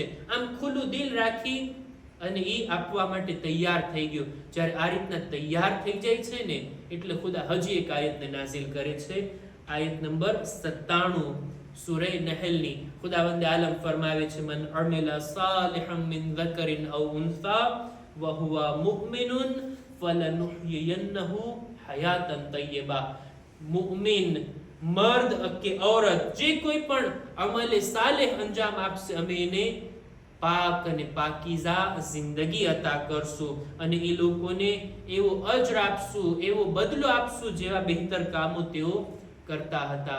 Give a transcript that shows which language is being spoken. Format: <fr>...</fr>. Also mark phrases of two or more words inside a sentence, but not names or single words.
<gu>આમ ખુલ્લું દિલ રાખી અને એ આપવા માટે તૈયાર થઈ ગયો. જ્યારે આ રીતના તૈયાર થઈ જાય છે ને, એટલે ખુદા હજી એક આયતને નાઝિલ કરે છે. આયત નંબર 97 સૂરે નહલની. ખુદાવંદ આલમ ફરમાવે છે,</gu> <ar>من عمل صالحا من ذكرٍ أو أنثى وهو مؤمن فلنحيينه حياة طيبة.</ar> <gu>મુમિન મર્દ કે ઔરત જે કોઈ પણ અમલે સાલેહ અંજામ આપશે, અમે એને પાક અને પાકીઝા જિંદગી અતા કરશું અને એ લોકોને એવો અજર આપશું, એવો બદલો આપશું જેવા બહેતર કામો તેઓ કરતા હતા.</gu>